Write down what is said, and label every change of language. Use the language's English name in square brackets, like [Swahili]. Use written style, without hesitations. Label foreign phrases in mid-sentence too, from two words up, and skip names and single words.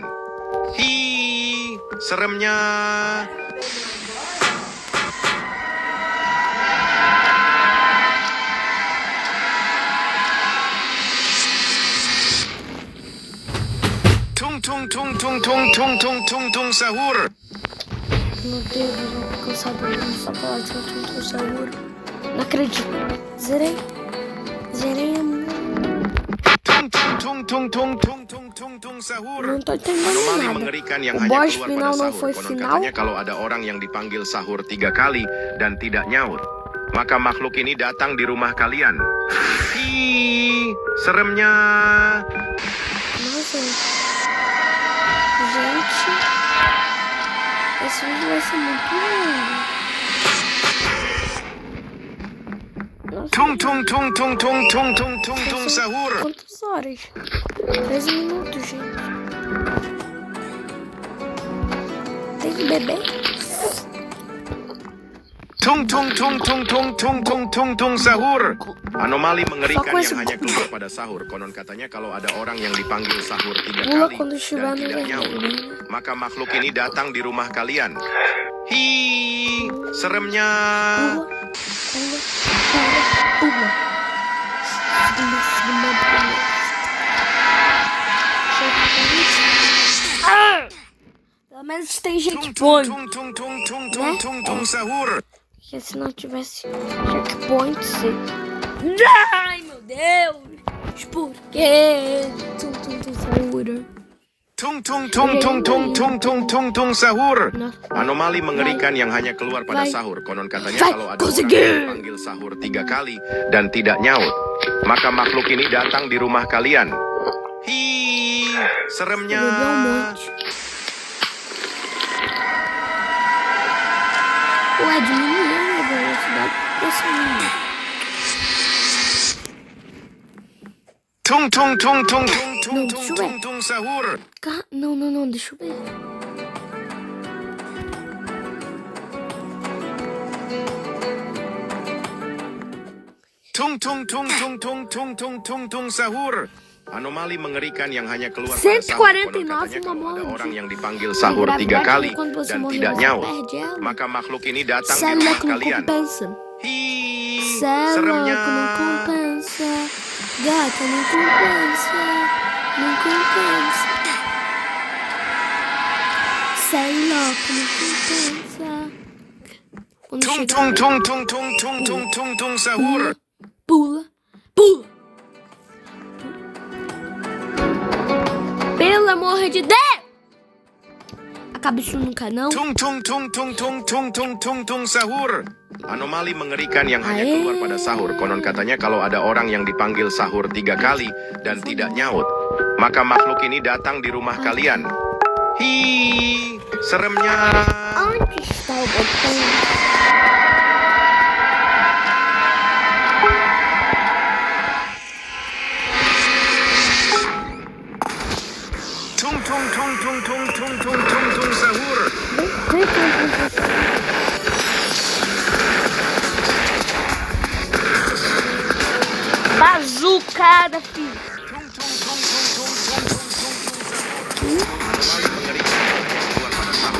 [Indonesian] Hi, seremnya. Tung tung tung tung tung tung tung tung tung sahur. [Portuguese] Meu Deus, eu já tô cansado dessa falar de tum seguro. Não acredito. Zerei. Zerei a [Indonesian] Tung tung tung tung tung tung tung tung sahur. [Portuguese] Não tô entendendo [Indonesian] Anomali [Portuguese] nada. [Indonesian] mengerikan yang [Portuguese] O [Indonesian] hanya [Portuguese] boss [Indonesian] keluar [Portuguese] final [Indonesian] pada [Portuguese] não [Indonesian] sahur. [Portuguese] foi [Indonesian] Konon [Portuguese] final. [Indonesian] katanya kalau ada orang yang dipanggil sahur 3 kali dan tidak nyaut, maka makhluk ini datang di rumah kalian. Hi, seremnya. [Portuguese] Nossa. Gente. Esse vídeo vai ser muito longo. Nossa. [Indonesian] Tung tung tung tung tung tung tung tung tung sahur. [Portuguese] Quantas horas? 13 minutos, gente. Tem que beber? [Indonesian] Tung tung tung tung tung tung tung tung tung sahur. Anomali mengerikan [Portuguese] Só [Indonesian] yang [Portuguese] com [Indonesian] hanya [Portuguese] esse- [Indonesian] keluar pada sahur. Konon katanya kalau ada orang yang dipanggil sahur 3 [Portuguese] Pula [Indonesian] kali [Portuguese] quando estiver [Indonesian] dan [Portuguese] no [Indonesian] tidak nyaut, [Portuguese] vermelho. [Indonesian] maka makhluk ini datang di rumah kalian. Hi, seremnya. [Portuguese] Pula, pula, pula, pula. Segunda, pula. Ah! Pelo menos tem [Indonesian] Tung [Portuguese] gente [Indonesian] tung [Portuguese] point. [Indonesian] tung tung tung tung tung tung tung sahur. [Portuguese] Porque se não tivesse checkpoint, você... Ai, meu Deus! Por quê? Tum, segura. [Indonesian] Tung tung tung tung tung tung tung tung tung sahur. Nah. Anomali mengerikan yang hanya keluar pada [Portuguese] Vai. [Indonesian] sahur. Konon katanya [Portuguese] Vai, [Indonesian] kalau ada [Portuguese] kau [Indonesian] orang [Portuguese] segera. [Indonesian] yang dipanggil sahur 3 kali dan tidak nyaut, maka makhluk ini datang di rumah kalian. Hi, seremnya. [Portuguese] Bebeu um monte. Ué, diminuiu a velocidade pra subir. [Indonesian] Tung tung tung tung tung tung [Portuguese] Não, [Indonesian] tung [Portuguese] deixa eu ver. [Indonesian] tung tung sahur. [Portuguese] Não, deixa eu ver. [Indonesian] Tung tung tung tung tung tung tung tung tung sahur. Anomali mengerikan yang hanya keluar pada sahur. 149 Konon katanya kalau ada [Portuguese] uma [Indonesian] orang yang dipanggil sahur 3 [Portuguese] gravidade [Indonesian] kali [Portuguese] quando você [Indonesian] dan [Portuguese] morrer, [Indonesian] tidak [Portuguese] você [Indonesian] nyaut, [Portuguese] perde ela. [Indonesian] maka makhluk ini datang di [Portuguese] Célula [Indonesian] rumah [Portuguese] com [Indonesian] kalian. [Portuguese] compensa. [Indonesian] Hi, [Portuguese] Cê é [Indonesian] seremnya. [Portuguese] louco, não compensa. Gata, não compensa. Não compensa. Cê é louco, não compensa. Quando [Indonesian] Tung [Portuguese] chegar [Indonesian] tung [Portuguese] aí, [Indonesian] tung tung tung tung tung tung tung sahur. [Portuguese] pula, pula. Pelo amor de Deus! Acaba isso nunca não. [Indonesian] Tung tung tung tung tung tung tung tung tung sahur. Anomali mengerikan yang hanya [Portuguese] Ae. [Indonesian] keluar pada sahur. Konon katanya kalau ada orang yang dipanggil sahur 3 kali dan tidak nyaut, maka makhluk ini datang di rumah kalian. Hi, seremnya. [Portuguese] Onde está o botão? [Indonesian] Tung tung tung tung tung tung tung tung tung sahur. [Portuguese] Bazucada, filho. [Indonesian] Tung tung tung tung tung tung tung tung tung sahur. Anomali mengerikan yang hanya keluar pada sahur.